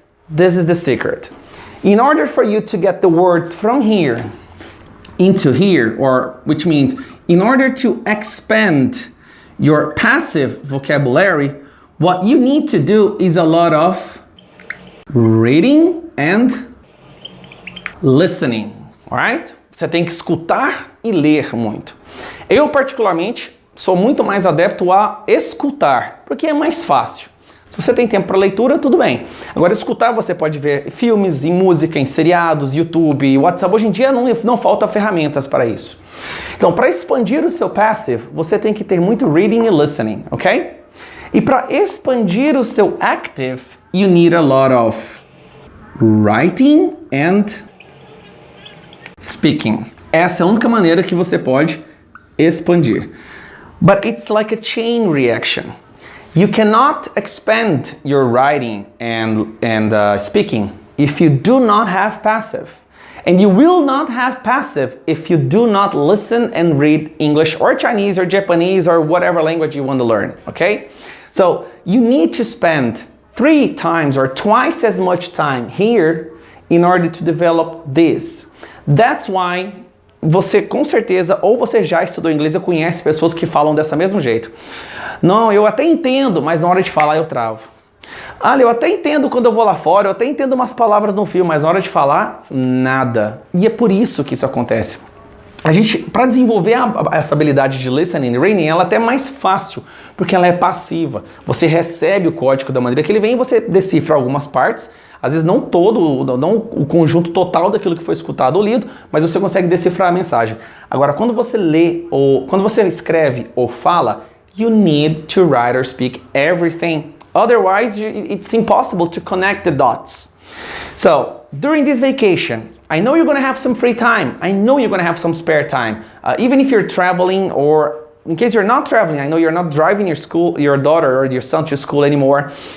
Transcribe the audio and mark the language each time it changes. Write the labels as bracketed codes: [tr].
[en] This is the secret. In order for you to get the words from here into here, or which means in order to expand your passive vocabulary, what you need to do is a lot of reading and listening, alright? [pt] Você tem que escutar e ler muito. Eu, particularmente, sou muito mais adepto a escutar, porque é mais fácil. Se você tem tempo para leitura, tudo bem. Agora, escutar, você pode ver filmes, em música, em seriados, YouTube, WhatsApp. Hoje em dia não falta ferramentas para isso. Então, para expandir o seu passive, você tem que ter muito reading e listening, ok? E para expandir o seu [en] active, you need a lot of writing and speaking. [pt] Essa é a única maneira que você pode expandir. [en] But it's like a chain reaction. You cannot expand your writing and speaking if you do not have passive. And you will not have passive if you do not listen and read English or Chinese or Japanese or whatever language you want to learn, okay? So you need to spend 3 times or twice as much time here in order to develop this. That's why [pt] você com certeza, ou você já estudou inglês ou conhece pessoas que falam dessa mesmo jeito. Não, eu até entendo, mas na hora de falar eu travo. Olha, eu até entendo quando eu vou lá fora, eu até entendo umas palavras no filme, mas na hora de falar, nada. E é por isso que isso acontece. A gente, para desenvolver essa habilidade de [en] listening and reading, [pt] ela é até mais fácil, porque ela é passiva. Você recebe o código da maneira que ele vem e você decifra algumas partes, às vezes não o conjunto total daquilo que foi escutado ou lido, mas você consegue decifrar a mensagem. Agora, quando você lê ou quando você escreve ou fala, [en] you need to write or speak everything. Otherwise, it's impossible to connect the dots. So, during this vacation, I know you're going to have some free time. I know you're going to have some spare time. Even if you're traveling, or in case you're not traveling, I know you're not driving your daughter or your son to school anymore.